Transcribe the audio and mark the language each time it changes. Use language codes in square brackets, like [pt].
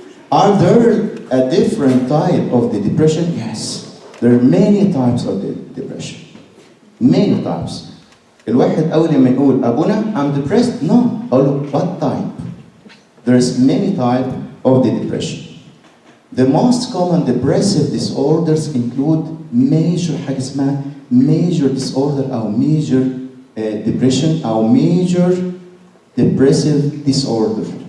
[en] Are there a different type of the depression? Yes. There are many types of the depression. Many types. [ar] الواحد أول لما يقول أبونا [en] I'm depressed. No. [ar] أقول له [en] what type? There's many types of the depression. The most common depressive disorders include [ar] حاجة اسمها [en] major disorder أو major depression أو major depressive disorder.